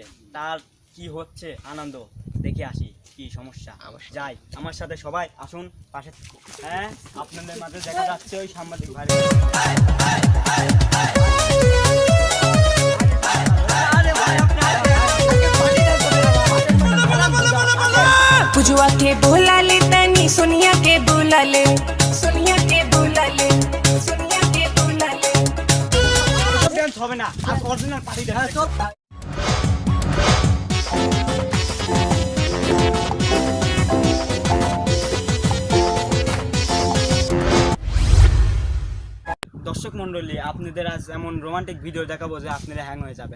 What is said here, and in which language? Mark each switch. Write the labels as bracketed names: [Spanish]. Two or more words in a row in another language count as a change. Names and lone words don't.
[Bangla] তার কি হচ্ছে আনন্দ, দেখে আসি কি সমস্যা। যাই, আমার সাথে সবাই আসুন পাশে। হ্যাঁ, আপনাদের মাঝে দেখা যাচ্ছে ওই সাংবাদিক ভাই। [Bhojpuri] बबुआ के बोला ले तनी सोनिया के बोला ले सोनिया के बोला ले सोनिया के बोला ले [Bangla] ডান্স হবে না আর অরিজিনাল পার্টি হ্যাঁ ডান্স চল। দর্শক মণ্ডলী, আপনাদের আজ এমন রোমান্টিক ভিডিও দেখাবো যে আপনারা হ্যাং হয়ে যাবেন।